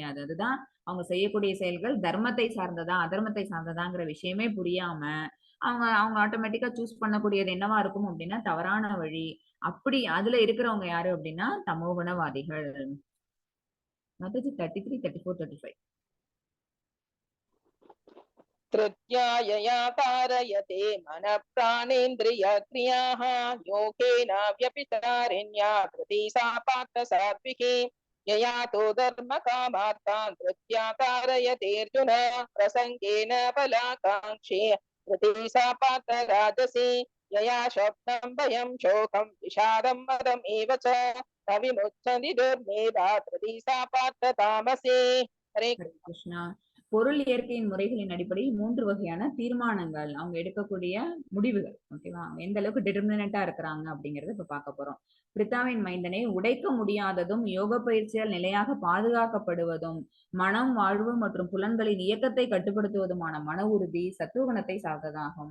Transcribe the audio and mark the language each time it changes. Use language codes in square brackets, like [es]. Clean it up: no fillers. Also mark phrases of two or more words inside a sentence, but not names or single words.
[ta] அதுதான் அவங்க செய்யக்கூடிய செயல்கள் தர்மத்தை சார்ந்ததா சார்ந்ததா அதர்மத்தை சார்ந்ததாங்கிற விஷயமே புரியாம அவங்க அவங்க [en] automatically choose [ta] பண்ணக்கூடியது என்னவா இருக்கும் அப்படின்னா தவறான வழி. அப்படி அதுல இருக்கிறவங்க யாரு அப்படின்னா தமோகுணவாதிகள். மத்தது 33, 34, 35. [sa] तृतीया कारयते मन प्राणेन्द्रिय क्रियाः योगेन व्यभिचारिण्या कृति सा पार्थ सात्विकी यया तो धर्म कामार्थान् तृतीया कारयते अर्जुन प्रसंगेन फलाकाङ्क्षी कृति सा पार्थ राजसी यया स्वप्नं भयं शोकं विषादं मदम् एव च न विमुच्यन्ति दुर्मेधा कृति सा पार्थ तामसी। हरे [ta] கிருஷ்ணா. பொருள் இயற்கையின் முறைகளின் அடிப்படையில் 3 வகையான தீர்மானங்கள் அவங்க எடுக்கக்கூடிய முடிவுகள். ஓகேவா? எந்த அளவுக்கு டிட்டர்மினண்டா இருக்கிறாங்க அப்படிங்கறத இப்ப பார்க்க போறோம். பிரித்தாவின் மைந்தனை உடைக்க முடியாததும் யோக பயிற்சியால் நிலையாக பாதுகாக்கப்படுவதும் மனம், வாழ்வு மற்றும் புலன்களின் இயக்கத்தை கட்டுப்படுத்துவதுமான மன உறுதி சத்துவகுணத்தை சார்ந்ததாகும்.